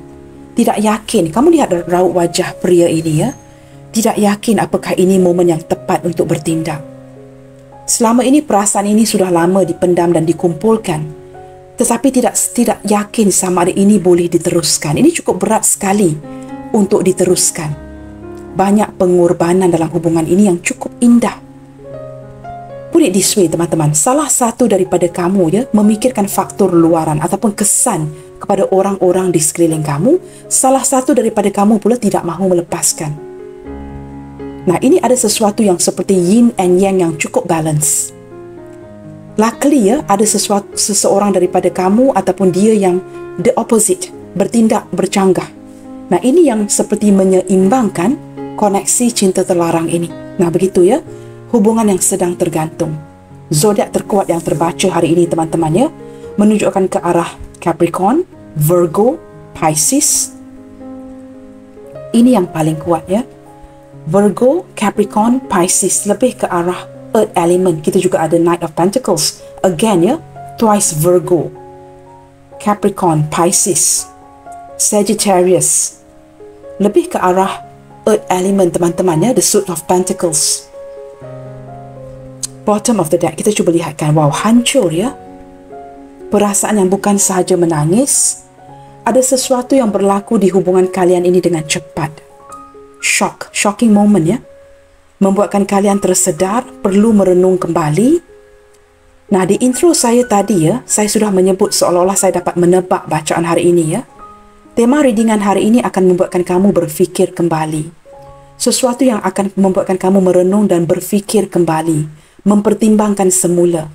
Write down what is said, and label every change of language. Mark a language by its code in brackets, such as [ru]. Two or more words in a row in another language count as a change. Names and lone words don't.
[ms] Tidak yakin, kamu lihat raut wajah pria ini tidak yakin apakah ini momen yang tepat untuk bertindak. Selama ini perasaan ini sudah lama dipendam dan dikumpulkan, tetapi tidak yakin sama ada ini boleh diteruskan. Ini cukup berat sekali untuk diteruskan. Banyak pengorbanan dalam hubungan ini yang cukup indah. [en] Put it this way, [ms] teman-teman, salah satu daripada kamu memikirkan faktor luaran ataupun kesan kepada orang-orang di sekeliling kamu, salah satu daripada kamu pula tidak mahu melepaskan. Nah, ini ada sesuatu yang seperti [en] yin and yang [ms] cukup balance. Luckily ada seseorang daripada kamu ataupun dia yang [en] the opposite, [ms] bertindak bercanggah. Nah, ini yang seperti menyeimbangkan koneksi cinta terlarang ini. Nah, begitu hubungan yang sedang tergantung. Zodiak terkuat yang terbaca hari ini, teman-teman, menunjukkan ke arah Capricorn, Virgo, Pisces. Ini yang paling kuat Virgo, Capricorn, Pisces, lebih ke arah [en] Earth element. [ms] Kita juga ada Knight of Pentacles. [en] Again twice [ms] Virgo, Capricorn, Pisces, Sagittarius. Lebih ke arah [en] Earth element, [ms] teman-teman, [en] the Suit of Pentacles. Bottom of the deck, [ms] kita cuba lihatkan. Wow, hancur perasaan yang bukan sahaja menangis. Ada sesuatu yang berlaku di hubungan kalian ini dengan cepat. [en] Shocking moment [ms] membuatkan kalian tersedar, perlu merenung kembali. Nah, di intro saya tadi saya sudah menyebut seolah-olah saya dapat menebak bacaan hari ini Tema readingan hari ini akan membuatkan kamu berfikir kembali. Sesuatu yang akan membuatkan kamu merenung dan berfikir kembali, mempertimbangkan semula.